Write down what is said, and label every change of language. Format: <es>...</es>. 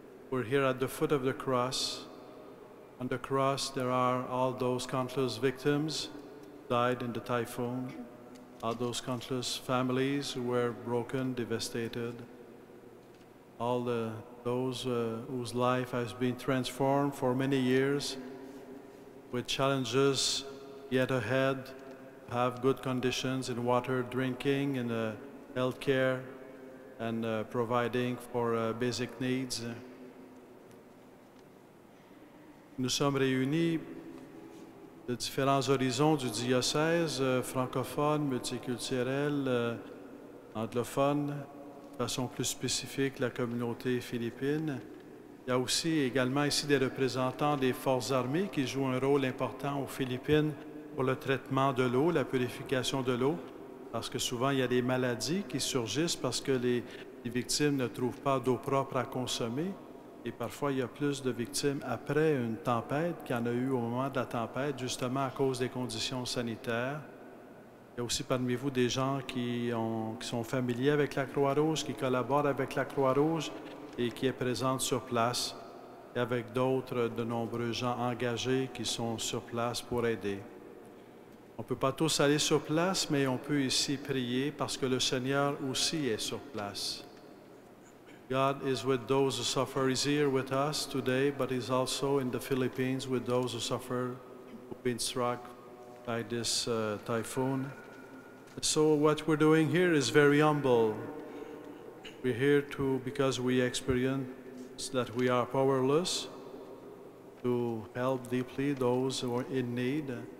<en>We're here at the foot of the cross. On the cross, there are all those countless victims died in the typhoon, all those countless families who were broken, devastated, all those whose life has been transformed for many years with challenges yet ahead, have good conditions in water drinking, in health care, and providing for basic needs.</en> <fr>Nous sommes réunis de différents horizons du diocèse, francophone, multiculturel, anglophone, de façon plus spécifique la communauté philippine. Il y a aussi également ici des représentants des forces armées qui jouent un rôle important aux Philippines pour le traitement de l'eau, la purification de l'eau, parce que souvent il y a des maladies qui surgissent parce que les victimes ne trouvent pas d'eau propre à consommer. Et parfois, il y a plus de victimes après une tempête qu'il y en a eu au moment de la tempête, justement à cause des conditions sanitaires. Il y a aussi parmi vous des gens qui sont familiers avec la Croix-Rouge, qui collaborent avec la Croix-Rouge et qui est présente sur place, et avec d'autres, de nombreux gens engagés qui sont sur place pour aider. On ne peut pas tous aller sur place, mais on peut ici prier parce que le Seigneur aussi est sur place.</fr> <en>God is with those who suffer. He's here with us today, but He's also in the Philippines with those who suffer, who've been struck by this typhoon. So what we're doing here is very humble. We're here because we experience that we are powerless to help deeply those who are in need.</en>